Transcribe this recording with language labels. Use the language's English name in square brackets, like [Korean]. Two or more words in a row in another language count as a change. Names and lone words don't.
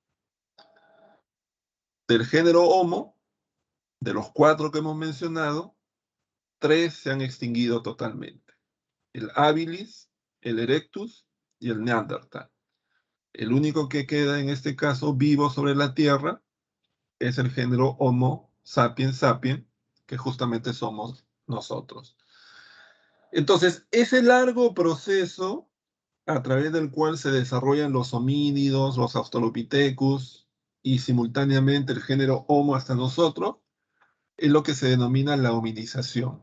[Spanish] Del género Homo, de los 4 que hemos mencionado, 3 se han extinguido totalmente: el habilis, el erectus y el neandertal. El único que queda en este caso vivo sobre la Tierra es el género Homo sapiens sapiens, que justamente somos nosotros. Entonces, ese largo proceso a través del cual se desarrollan los homínidos, los Australopithecus y simultáneamente el género Homo hasta nosotros, es lo que se denomina la hominización.